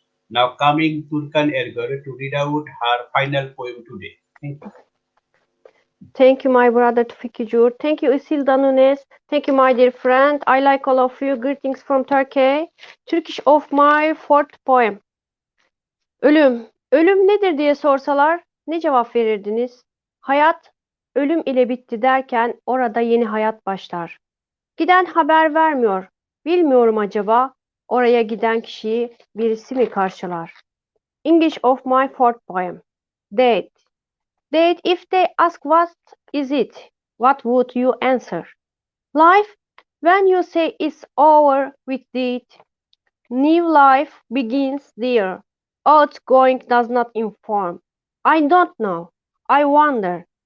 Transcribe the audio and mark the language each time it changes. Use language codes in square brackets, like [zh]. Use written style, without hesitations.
[en] Now coming Turkan Ergor to read out her final poem today. Thank you. Thank you, my brother Toufiq Zohur. Thank you, Isilda Nunes. Thank you, my dear friend. I like all of you. Greetings from Turkey. Turkish of my fourth poem. [tr] Ölüm. Ölüm nedir diye sorsalar ne cevap verirdiniz? Hayat, ölüm ile bitti derken orada yeni hayat başlar. Giden haber vermiyor. Bilmiyorum acaba oraya giden kişiyi birisi mi karşılar? [en] English of my fourth poem. Date. Date, if they ask what is it, what would you answer? Life, when you say it's over with it, new life begins there. Outgoing does not inform. I don't know. I wonder.